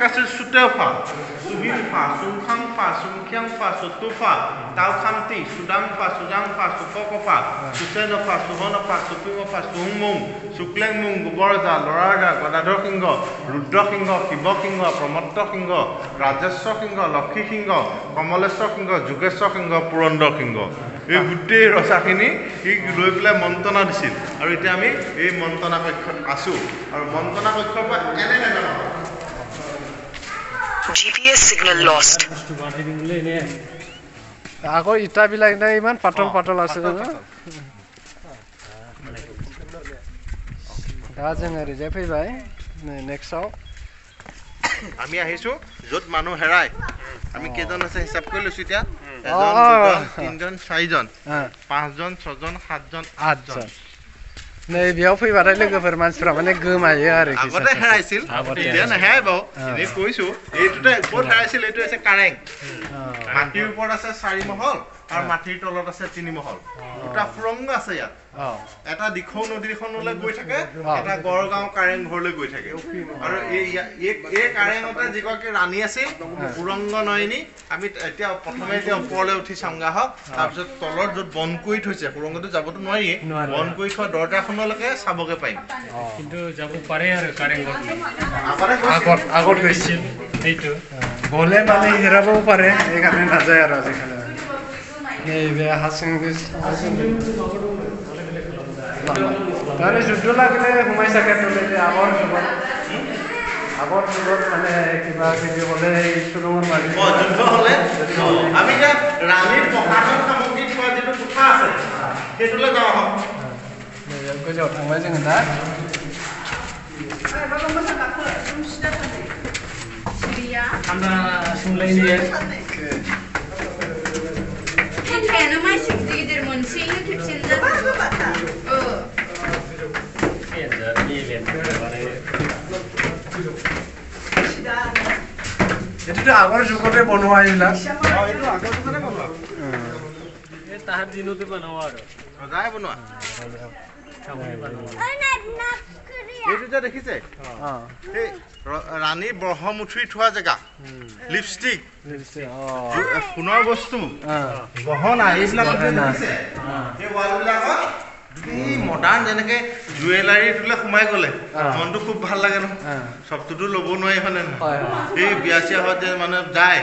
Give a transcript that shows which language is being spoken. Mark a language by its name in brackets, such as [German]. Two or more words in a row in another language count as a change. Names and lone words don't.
[Assamese] আছিল চুতেওফা চুহিমফা চুংখাংফা চুংখিয়াংফা চতুফা তাওখান্তি চুদাংফা চুজাংফা চুককফা চুচেনফা চুহনফা চুপিমফা চুংমুং শুক্লেংমুং গোবৰজা লৰাৰজা গদাধৰ সিংহ ৰুদ্ৰ সিংহ শিৱ সিংহ প্ৰমত্ত সিংহ ৰাজেশ্বৰ সিংহ লক্ষী সিংহ কমলেশ্বৰ সিংহ যোগেশ্বৰ সিংহ পুৰন্দৰ সিংহ এই গোটেই ৰজাখিনি লৈ পেলাই মন্ত্ৰণা দিছিল আৰু এতিয়া আমি এই মন্ত্ৰণা কক্ষত আছো আৰু মন্ত্ৰণা কক্ষৰ পৰা এনে [English] GPS signal lost. [Assamese] আকৌ ইটাবিলাক নাই ইমান পাতল আছে [Bodo] दा जों ओरैजाय फैबाय नेक्स्टआव [Assamese] আমি আহিছো য'ত মানুহ হেৰাই আমি কেইজন আছে হিচাপ কৰি লৈছো এতিয়া এজন দুজন তিনজন চাৰিজন পাঁচজন ছজন সাতজন আঠজন [Bodo] नै बेयाव फैबाथाय लोगोफोर मानसिफ्रा माने गोमायो आरोखि [Assamese] আগতে হেৰাইছিল এতিয়া নাহে বাৰু এনে কৈছো এইটোতে ক'ত হেৰাইছিল এইটো আছে কাৰেং মাটিৰ ওপৰত আছে 4 মহল আৰু মাটিৰ তলত আছে 3 মহল দুটা সুৰংগ আছে ইয়াত এটা দিখৌ নদীখনলৈ গৈ থাকে এটা গড়গাঁও কাৰেং ঘৰলৈ গৈ থাকে আৰু এই কাৰেঙতে যিগৰাকী ৰাণী আছিল সুৰংগ নয়নী আমি এতিয়া প্ৰথমে এতিয়া ওপৰলৈ উঠি চামগা হওক তাৰপিছত তলত য'ত বন্ধ কৰি থৈছে সুৰংগটো যাবতো নোৱাৰিয়ে বন্ধ কৰি থোৱা দৰজাখনলৈকে চাবগে পাৰিম কিন্তু যাব পাৰে আৰু কাৰেং আগত গৈছিল এইটো গ'লে মানে হেৰাবও পাৰে এইকাৰণে নাযায় আৰু আজিকালি [Bodo] नैबे हासिं [Assamese] তাহলে যুদ্ধ লাগলে হুমাই সাকে তোলে আগৰ আগৰ যুগত মানে কিবা কিবি হ'লে চুৰুঙৰ মাৰি যুদ্ধ হ'লে আমি এতিয়া ৰাণীৰ প্ৰশাসন সামগ্ৰী থোৱা যিটো কোঠা আছে সেইটোলৈ যাওঁ আহক [Bodo] गोजौआव थांबाय जोङो दा थान्दा सुंलायनि फांखायानो मानसि गिदिर गिदिर मोनसेयैनो खेबसेनो जाजोबो [Assamese] এইটোতো আগৰ যুগতে বনোৱা এইবিলাক এইটো আগৰ যুগতে বনোৱা তাহাৰ দিনতে বনোৱা আৰু ৰজাই বনোৱা এইটো যে দেখিছে এই ৰাণী ব্ৰহ্মমুঠি থোৱা জেগা লিপষ্টিক সোণৰ বস্তু গহনা এইবিলাক দেখিছে এই ৱালবিলাকত এই মডাৰ্ণ যেনেকে জুৱেলাৰীটোলৈ সোমাই গ'লে মনটো খুব ভাল লাগে ন চবটোতো ল'ব নোৱাৰি হয়নে নহয় এই বিয়া চিয়া হোৱাত যে মানে যায়